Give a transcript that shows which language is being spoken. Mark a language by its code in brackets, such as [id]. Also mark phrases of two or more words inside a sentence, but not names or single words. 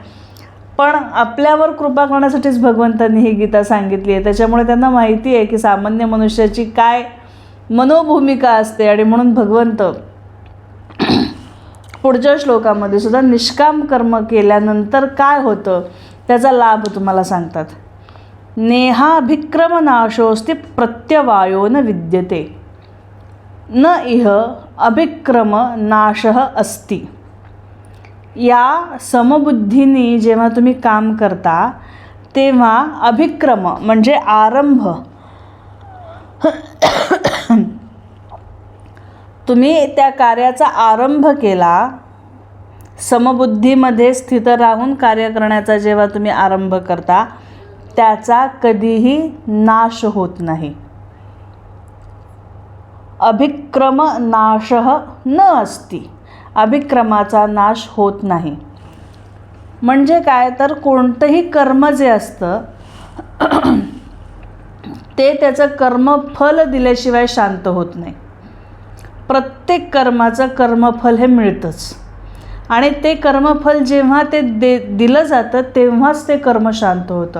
[mr] पण आपल्यावर कृपा करण्यासाठीच भगवंतांनी ही गीता सांगितली आहे, त्याच्यामुळे त्यांना माहिती आहे की सामान्य मनुष्याची काय मनोभूमिका असते. आणि म्हणून भगवंत पुढच्या श्लोकामध्ये सुद्धा निष्काम कर्म केल्यानंतर काय होतं त्याचा लाभ तुम्हाला सांगतात. [sa] नेहाभिक्रमनाशोस्ति प्रत्यवायो न विद्यते, न इह अभिक्रम नाशः अस्ति. [mr] या समबुद्धीने जेव्हा तुम्ही काम करता तेव्हा अभिक्रम म्हणजे आरंभ, तुम्ही त्या कार्याचा आरंभ केला, समबुद्धीमध्ये स्थित राहून कार्य करण्याचा जेव्हा तुम्ही आरंभ करता त्याचा कधीही नाश होत नाही. [sa] अभिक्रम नाशः न अस्ति, [mr] अभिक्रमाचा नाश होत नाही. म्हणजे काय तर कोणतंही कर्म जे असतं ते त्याचं कर्मफल दिल्याशिवाय शांत होत नाही. प्रत्येक कर्माचं कर्मफल हे मिळतंच, आणि ते कर्मफल जेव्हा ते दिलं जातं तेव्हाच ते कर्म शांत होतं.